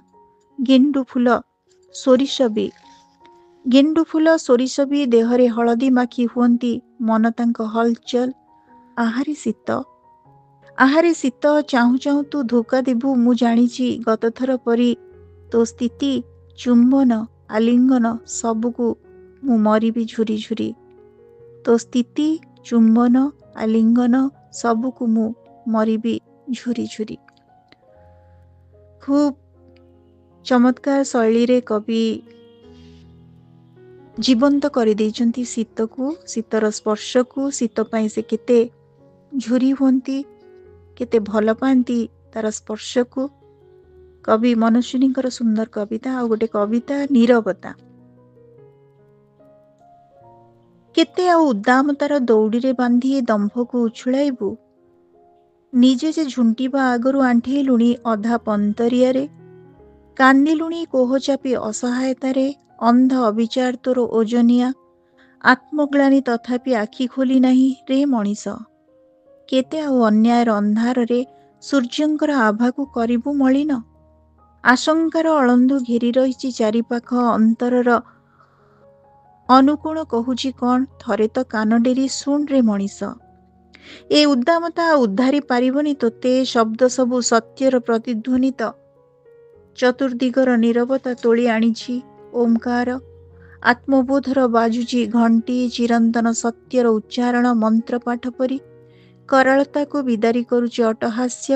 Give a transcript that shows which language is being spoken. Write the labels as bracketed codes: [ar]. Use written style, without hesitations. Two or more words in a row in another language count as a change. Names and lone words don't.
[or] ଗେଣ୍ଡୁ ଫୁଲ ସୋରିଷ ଭି। ଗେଣ୍ଡୁ ଫୁଲ ସୋରିଷ ଭି ଦେହରେ ହଳଦୀ ମାଖି ହୁଅନ୍ତି। ମନ ତାଙ୍କୋ ହଲଚଲ। ଆହାରି ଶୀତ। ଆହାରେ ଶୀତ ଚାହୁଁ ଚାହୁଁ ତୁ ଧୋକା ଦେବୁ ମୁ ଜାଣିଛି। ଗତ ଥର ପରି ତୋ ସ୍ଥିତି ଚୁମ୍ବନ ଆଲିଙ୍ଗନ ସବୁକୁ ମୁ ମରିବି ଝୁରି ଝୁରି। ତୋ ସ୍ଥିତି ଚୁମ୍ବନ ଆଲିଙ୍ଗନ ସବୁକୁ ମୁ ମରିବି ଝୁରି ଝୁରି। ଖୁବ ଚମତ୍କାର ଶୈଳୀ ରେ କବି ଜୀବନ୍ତ କର ଦେଇଛନ୍ତି ଶୀତ କୁ, ଶୀତର ସ୍ପର୍ଶ କୁ। ଶୀତ ପାଇ ସେ କେତେ ଝୁରି ହୁଅନ୍ତି, କେତେ ଭଲ ପାନ୍ତି ତାର ସ୍ପର୍ଶ କୁ। କବି ମନସ୍ୱିନୀ ସୁନ୍ଦର କବିତା। ଆ ଗୋଟେ କବିତା ନୀରବତା। କେତେ ଉଦ୍ଦାମତାର ଦୌଡ଼ି ରେ ବାନ୍ଧି ଦମ୍ଭ କୁ ଉଛୁଳାଇବୁ। ନିଜେ ଯେ ଝୁଣ୍ଟିବା ଆଗରୁ ଆଣ୍ଠେଲୁଣି ଅଧା ପନ୍ତରିଆ ରେ। କାନ୍ଦିଲୁଣି କୋହ ଚାପି ଅସହାୟତାରେ। ଅନ୍ଧ ଅବିଚାର ତୋର ଓଜନିଆ। ଆତ୍ମଗ୍ଳାନି ତଥାପି ଆଖି ଖୋଲି ନାହିଁ ରେ ମନୀଷ। କେତେ ଅନ୍ୟାୟର ଅନ୍ଧାର ରେ ସୂର୍ଯ୍ୟଙ୍କର ଆଭା କୁ କରିବୁ ମଳିନ। ଆଶଙ୍କାର ଅଲନ୍ଧୁ ଘେରି ରହି ଚାରିପାଖ ଅନ୍ତରର। ଅନୁକୋଣ କହୁଛି କେଉଁ ଥରେ ତୋ କାନ ଡେରି ଶୁଣ ରେ ମନୀଷ। ଏ ଉଦ୍ଦାମତା ଉଦ୍ଧାରି ପାରିବନି ତୋତେ। ଶବ୍ଦ ସବୁ ସତ୍ୟର ପ୍ରତିଧ୍ୱନିତ। ଚତୁର୍ଦିଗର ନୀରବତା ତୋଳି ଆଣିଛି ଓଁକାର। ଆତ୍ମବୋଧର ବାଜୁଛି ଘଣ୍ଟି। ଚିରନ୍ତନ ସତ୍ୟର ଉଚ୍ଚାରଣ ମନ୍ତ୍ର ପାଠ ପରି। କରାଳତା କୁ ବିଦାରି କରୁଛି ଅଟ୍ଟହାସ୍ୟ।